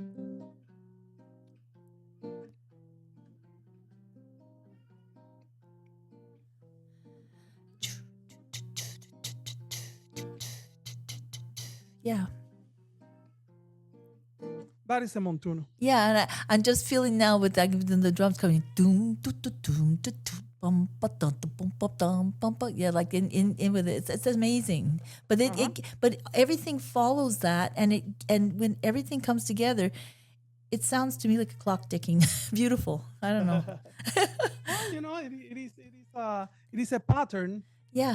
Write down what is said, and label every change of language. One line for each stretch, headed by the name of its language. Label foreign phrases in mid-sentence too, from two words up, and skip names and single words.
English: Yeah. That is a montuno. Yeah, and I'm just feeling now with that, the drums coming. Doom, doom, doom, doom, doom, bum, ba, dum, dum, bum, ba, dum, bum, ba. Yeah, like in with it, it's amazing. But but everything follows that, and when everything comes together, It sounds to me like a clock ticking. Beautiful. I don't know. Well, it is a pattern, Yeah.